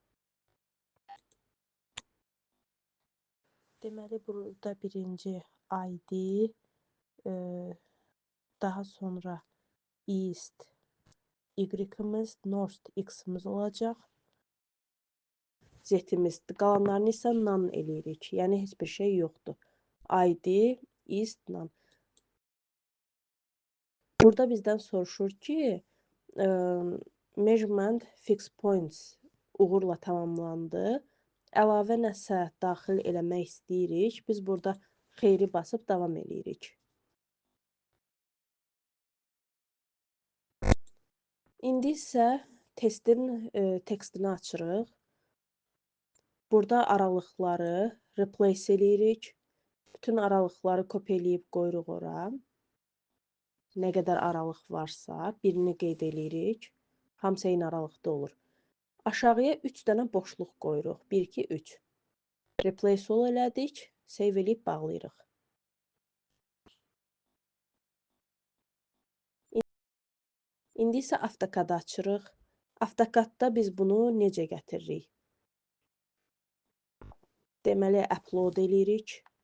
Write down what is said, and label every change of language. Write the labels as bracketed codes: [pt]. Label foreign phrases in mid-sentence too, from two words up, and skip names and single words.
[az] Deməli, burada birinci ID, daha sonra East Y-imiz, North X-imiz olacaq. Z-imiz. Qalanlarını isə none eləyirik. Yəni, heç bir şey yoxdur. ID, East, none. Burada bizdən soruşur ki, [en] measurement fix points [az] uğurla tamamlandı. Əlavə nəsə daxil eləmək istəyirik. Biz burada xeyri basıb davam eləyirik. İndi isə testin tekstini açırıq. Burada aralıqları replace eləyirik. Bütün aralıqları kopya eləyib qoyuruq ora. Nə qədər aralıq varsa, birini qeyd eləyirik. Hamısı eyni aralıqda olur. Aşağıya 3 dənə boşluq qoyuruq. 1, 2, 3. [en] Replace all [az] elədik. Save eləyib bağlayırıq. İndi isə AutoCAD-ı açırıq. AutoCAD-da biz bunu necə gətiririk? Deməli, upload eləyirik.